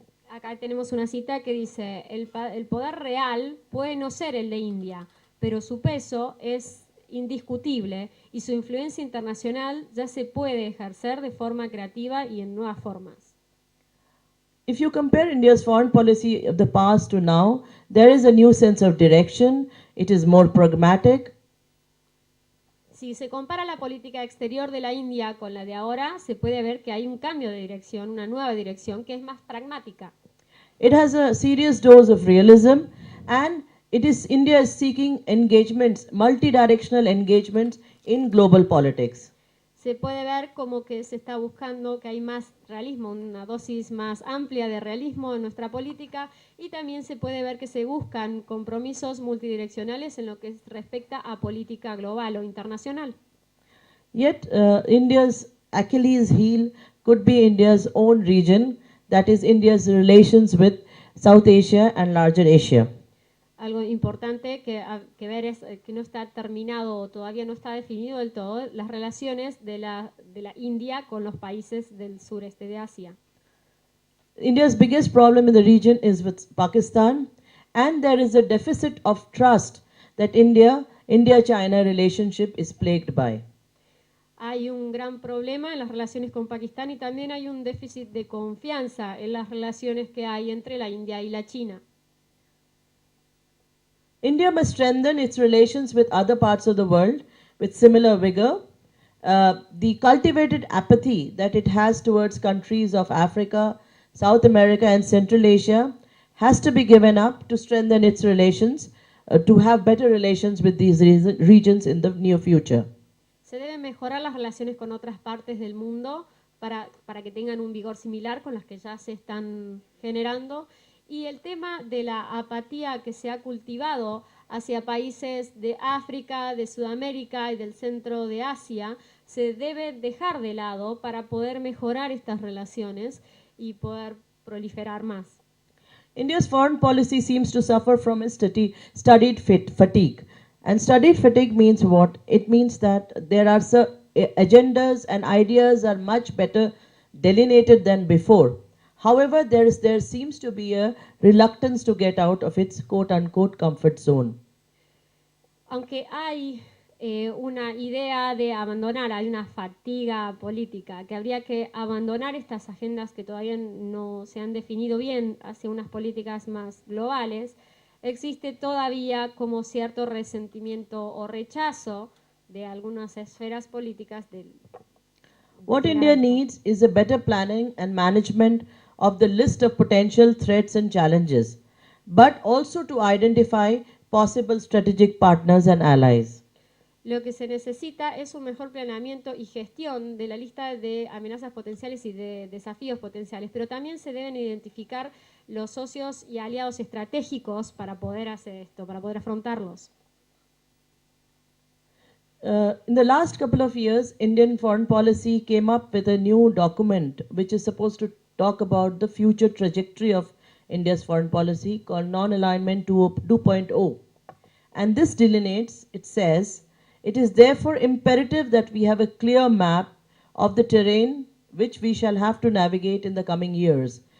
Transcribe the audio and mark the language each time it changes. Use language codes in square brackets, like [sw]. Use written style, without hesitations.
[es] Acá tenemos una cita que dice, el poder real puede no ser el de India, pero su peso es indiscutible y su influencia internacional ya se puede ejercer de forma creativa y en nuevas formas. [en] If you compare India's foreign policy of the past to now, there is a new sense of direction. It is more pragmatic. [es] Si se compara la política exterior de la India con la de ahora, se puede ver que hay un cambio de dirección, una nueva dirección que es más pragmática. [en] It has a serious dose of realism, and India is seeking engagements, multidirectional engagements in global politics. [es] Se puede ver como que se está buscando que hay más realismo, una dosis más amplia de realismo en nuestra política, y también se puede ver que se buscan compromisos multidireccionales en lo que respecta a política global o internacional. [en] Yet, India's Achilles heel could be India's own region, that is, India's relations with South Asia and larger Asia. [es] Algo importante que ver es que no está terminado o todavía no está definido del todo las relaciones de la India con los países del sureste de Asia. [en] India's biggest problem in the region is with Pakistan, and there is a deficit of trust that India-China relationship is plagued by. [es] Hay un gran problema en las relaciones con Pakistán y también hay un déficit de confianza en las relaciones que hay entre la India y la China. [en] India must strengthen its relations with other parts of the world with similar vigor. The cultivated apathy that it has towards countries of Africa, South America, and Central Asia has to be given up to strengthen its relations, to have better relations with these regions in the near future. [es] Se deben mejorar las relaciones con otras partes del mundo para que tengan un vigor similar con las que ya se están generando. Y el tema de la apatía que se ha cultivado hacia países de África, de Sudamérica y del centro de Asia se debe dejar de lado para poder mejorar estas relaciones y poder proliferar más. [en] India's foreign policy seems to suffer from a studied fatigue. And studied fatigue means what? It means that there are agendas and ideas are much better delineated than before. However, there seems to be a reluctance to get out of its quote-unquote comfort zone. [es] Aunque hay una idea de abandonar, hay una fatiga política, que habría que abandonar estas agendas que todavía no se han definido bien hacia unas políticas más globales, existe todavía como cierto resentimiento o rechazo de algunas esferas políticas del [en] What India needs is a better planning and management of the list of potential threats and challenges, but also to identify possible strategic partners and allies. [es] Lo que se necesita es un mejor planeamiento y gestión de la lista de amenazas potenciales y de desafíos potenciales, pero también se deben identificar los socios y aliados estratégicos para poder hacer esto, para poder afrontarlos. [en] In the last couple of years, Indian foreign policy came up with a new document which is supposed to talk about the future trajectory of India's foreign policy called Non-Alignment 2.0. And this delineates, it says, it is therefore imperative that we have a clear map of the terrain which we shall have to navigate in the coming years.